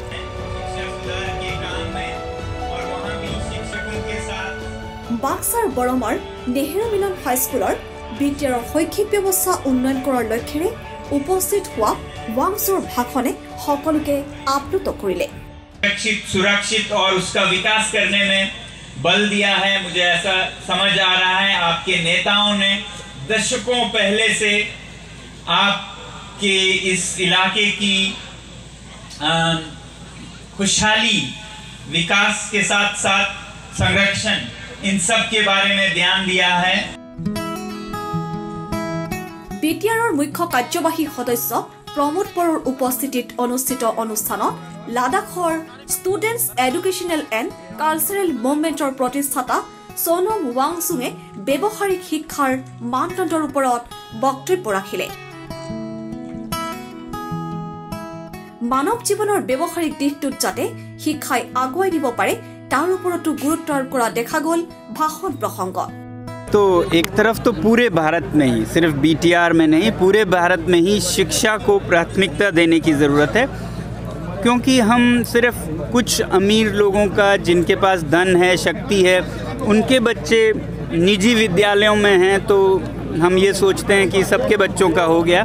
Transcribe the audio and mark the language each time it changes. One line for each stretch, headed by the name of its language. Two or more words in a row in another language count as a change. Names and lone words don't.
Assamese: বাক্সাৰ বৰমাৰ নেহেৰু মিলন হাইস্কুলৰ বিটিআৰৰ শৈক্ষিক ব্যৱস্থা উন্নয়ন কৰাৰ লক্ষ্যৰে উপস্থিত হোৱা ৱাংচুৰ ভাষণে সকলোকে আপ্লুত কৰিলে।
Hindi: सुरक्षित और उसका विकास करने में बल दिया है। मुझे ऐसा समझ आ रहा है आपके नेताओं ने दशकों पहले से आपके इस इलाके की खुशहाली, विकास के साथ साथ संरक्षण, इन सब के बारे में ध्यान दिया है।
Assamese: বিটিআৰৰ মুখ্য কাৰ্যবাহী সদস্য প্ৰমোদ বড়োৰ উপস্থিতিত অনুষ্ঠিত অনুষ্ঠানত লাডাখৰ ষ্টুডেণ্টছ এডুকেশ্যনেল এণ্ড কালচাৰেল মুভমেণ্টৰ প্ৰতিষ্ঠাতা সোনম ৱাংচুঙে ব্যৱহাৰিক শিক্ষাৰ মানদণ্ডৰ ওপৰত বক্তব্য ৰাখিলে। মানৱ জীৱনৰ ব্যৱহাৰিক দিশটোত যাতে শিক্ষাই আগুৱাই দিব পাৰে তাৰ ওপৰতো গুৰুত্ব আৰোপ কৰা দেখা গ'ল ভাষণ প্ৰসংগত।
Hindi: तो एक तरफ तो पूरे भारत में ही, सिर्फ बीटीआर में नहीं, पूरे भारत में ही शिक्षा को प्राथमिकता देने की ज़रूरत है, क्योंकि हम सिर्फ कुछ अमीर लोगों का, जिनके पास धन है, शक्ति है, उनके बच्चे निजी विद्यालयों में हैं तो हम ये सोचते हैं कि सबके बच्चों का हो गया।